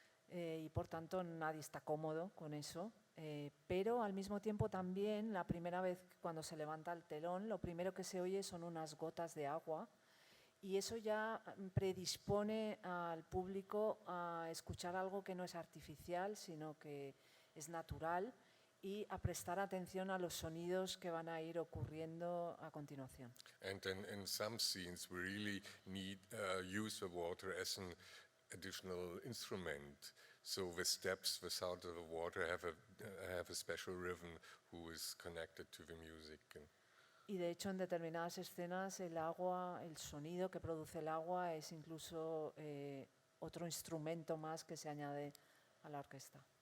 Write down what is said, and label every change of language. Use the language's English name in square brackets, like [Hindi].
[Spanish] y por tanto nadie está cómodo con eso, pero al mismo tiempo también la primera vez cuando se levanta el telón, lo primero que se oye son unas gotas de agua, y eso ya predispone al público a escuchar algo que no es artificial, sino que es natural, y a prestar atención a los sonidos que van a ir ocurriendo a continuación. [English] And in some scenes we really need use the water as an additional instrument. So the steps, the sound of the water have a special rhythm who is connected to the music. [Spanish] Y de hecho en determinadas escenas el agua, el sonido que produce el agua es incluso otro instrumento más que se añade a la orquesta.